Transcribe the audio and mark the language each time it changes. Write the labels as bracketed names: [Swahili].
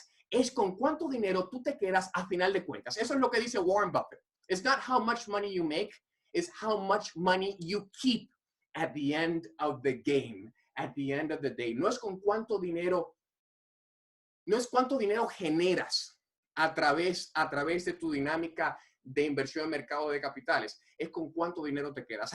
[Spanish] Es con cuánto dinero tú te quedas a final de cuentas. Eso es lo que dice Warren Buffett. [English] It's not how much money you make, it's how much money you keep at the end of the game, at the end of the day. [Spanish] No es cuánto dinero generas a través de tu dinámica de inversión en mercado de capitales, es con cuánto dinero te quedas.